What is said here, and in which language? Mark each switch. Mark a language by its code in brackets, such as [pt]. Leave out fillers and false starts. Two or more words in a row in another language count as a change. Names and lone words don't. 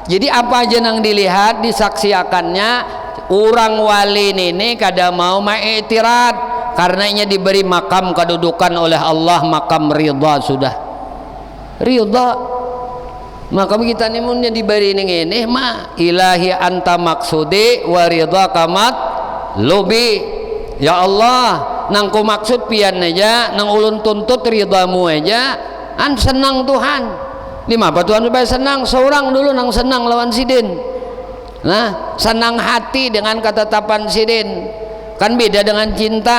[bjn] Jadi apa aja nang dilihat disaksiakannya, orang wali ini kada mau mengiktirat, karenanya diberi makam kedudukan oleh Allah, makam ridha sudah ridha. Makam kita ni mun diberi ini mah [ar] إلهي أنت مقصودي ورضاك مطلوبي. [bjn] Ya Allah nang ku maksud pian aja, nang ulun tuntut ridhamu aja, an senang Tuhan. Lima apa Tuhan supaya senang? Seorang dulu nang senang lawan sidin. Nah senang hati dengan ketetapan sidin, kan beda dengan cinta.